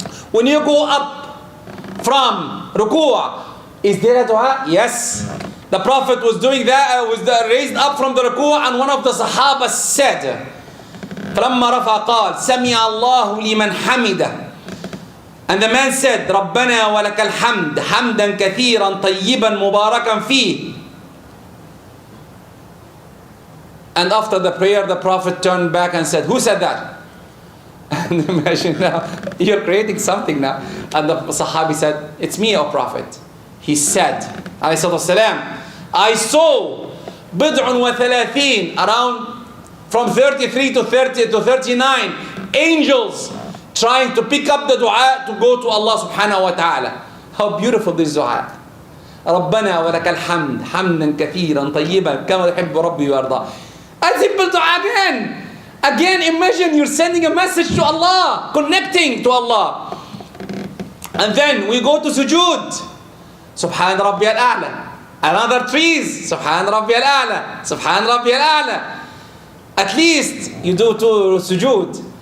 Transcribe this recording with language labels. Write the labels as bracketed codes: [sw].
[en] When you go up from ruku', is there a dua? Yes. The Prophet was doing that, raised up from the ruku', and one of the Sahaba said, [ar] فَلَمَّا رَفَى قَالَ سَمِعَ اللَّهُ لِمَنْ حَمِدَهُ. [en] And the man said, [ar] رَبَّنَا وَلَكَ الْحَمْدِ حَمْدًا كَثِيرًا طَيِّبًا مُبَارَكًا فِيهِ. [en] And after the prayer, the Prophet turned back and said, who said that? And imagine now, you're creating something now. And the Sahabi said, it's me, O Prophet. He said, alayhi salatu wasalam, I saw [ar] bid'un wa thalathin, [en] around from 33 to 30 to 39 angels trying to pick up the dua to go to Allah subhanahu wa ta'ala. How beautiful this dua. [ar] ربنا ولك الحمد حمدا كثيرا طيبا كما يحب ربي ويرضى. [en] A simple dua again. Again, imagine you're sending a message to Allah, connecting to Allah. And then we go to sujood. [ar] Subhan Rabbi al-A'la. [en] Another trees. [ar] Subhan Rabbi al-A'la. Subhan Rabbi al-A'la. [en] At least you do 2 sujood.